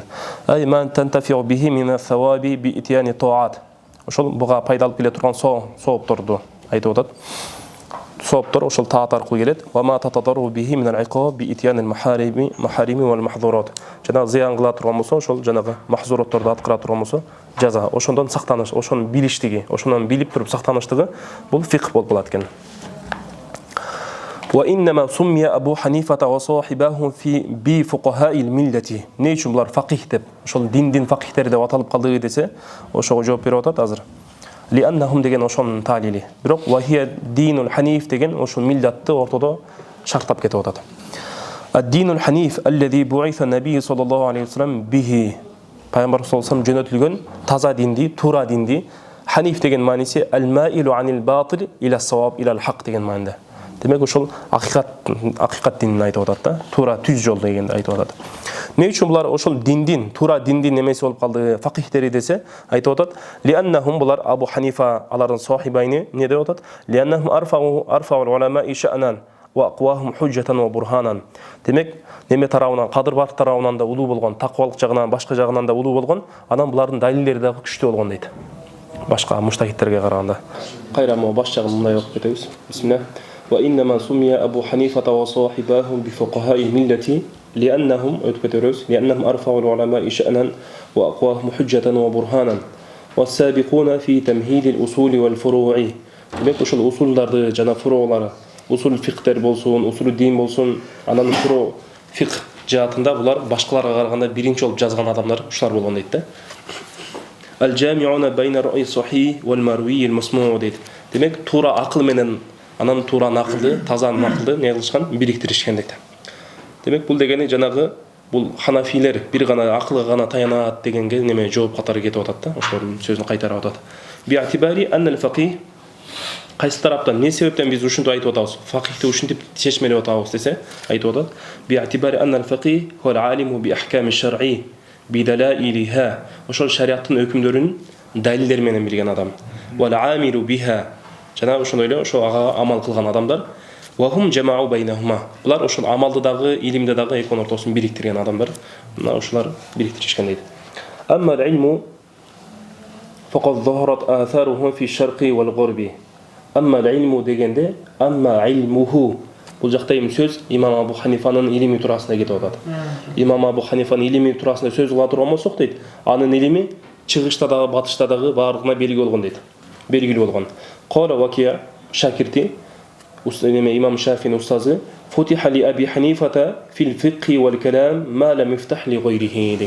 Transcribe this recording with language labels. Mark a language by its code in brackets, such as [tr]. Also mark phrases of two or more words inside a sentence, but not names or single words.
[ar] أي ما تنتفع به من الثواب بإتيان الطاعات. [ky] Ошол буга пайда алып келе турган соопторду айтып атат. сооптор ошол таат аркылуу келет. [ar] وما تتضرر به من العقاب بإتيان المحارم والمحظورات. [ky] Жана зыян кыла турган болсо ошол жанагы махзуратторду аткара турган болсо жаза. Ошондон сактаныш, ошонун билиштиги, ошондон билип туруп сактаныштыгы бул фикх болуп калат экен. [ar] وإنما سمي أبو حنيفة وصاحبه في بفقهاء الملة. [ky] Не үчүн булар факих деп, ошол диндин фақихтери деп аталып калды десе, ошого жооп берип атат азыр. لأنهم деген ошонун талили. Бирок [ar] وهي دين الحنيف [ky] деген ошол миллатты ортодо шарттап кетип атат. [ar] الدين الحنيف الذي بعث النبي صلى الله عليه وسلم به. [ky] Пайгамбар [ar] صلى الله عليه وسلم [ky] жөнөтүлгөн таза динди, туура динди. Ханиф деген мааниси [ar] المائل عن الباطل إلى الصواب إلى الحق [ky] деген мааниде. Демек ошол акыйкат динин айтып атат да, туура түз жол дегенди айтып атат. Эмне үчүн булар ошол диндин, туура диндин немеси болуп калды, факихтери десе, айтып атат, лианнахум булар Абу Ханифа алардын сахибайны эмне деп атат? [ar] لأنهم أرفع العلماء شأنا وأقواهم حجة وبرهانا. [ky] Демек, неме тарабынан, кадыр-бак тарабынан да улуу болгон, таквалык жагынан, башка жагынан да улуу болгон, анан булардын далилдери да күчтүү болгон дейт. Башка муштахиттерге караганда. Кайра мо баш жагын мындай окуп кетебиз. [ar] Бисмилlah. وإنما سمي أبو حنيفة وصاحباه بفقهاء الملة لأنهم أرفعوا العلماء شأنا وأقواهم حجة وبرهانا والسابقون في تمهيد الأصول والفروع. [ky] Demek ошол усулдарды жана фуроолары, усул фикhtер болсун, [ar] أصول الدين [ky] болсун, анан [ar] فروع الفقه [ky] жаатында булар башкаларга караганда биринчи болуп жазган адамдар ушулар болгон дейт да. [ar] الجامعون بين الرأي الصحيح والمروي المسموع' дейт. [ky] Демек туура акыл менен анан туура накылды, таза накылды не кылышкан, бириктиришкен дейт. Демек бул дегени жанагы бул ханафилер бир гана акылга гана таянат дегенге неме жооп катары кетип атат да, ошолордун сөзүн кайтарып атат. [ar] باعتبار أن الفقيه [ky] кайсы тараптан не себептен биз ушинтип айтып атабыз, фақихти ушинтип чечмелеп атабыз десе, айтып атат. [ar] باعتبار أن الفقيه هو العالم بأحكام الشرع بدلائلها. [ky] Ошол шариаттын өкүмдөрүн далилдер менен билген адам. [ar] والعامل بها. [ky] Жана ошондой эле ошо ага амал кылган адамдар. [ar] وهم جامعون بينهما. [ky] Булар ошол амалды дагы, илимде дагы экөөнүн ортосун бириктирген адамдар. Мына ошолар бириктиришкен дейт. [ar] أما العلم فقد ظهرت آثاره في الشرق والغرب. أما العلم дегенде, أما علمه. [ky] Бул жакта эми сөз имам Абу Ханифанын илими туурасында кетип атат. Имам Абу Ханифанын илими туурасында сөз кыла турган болсок дейт, анын илими чыгышта дагы, батышта дагы бардыгына белгилүү болгон дейт. Белгилүү болгон. [ar] قال وكيع [ky] шакирти имам Шафи'nin устазы [ar] فتح لأبي حنيفة في الفقه والكلام ما لم يفتح لغيره дейт.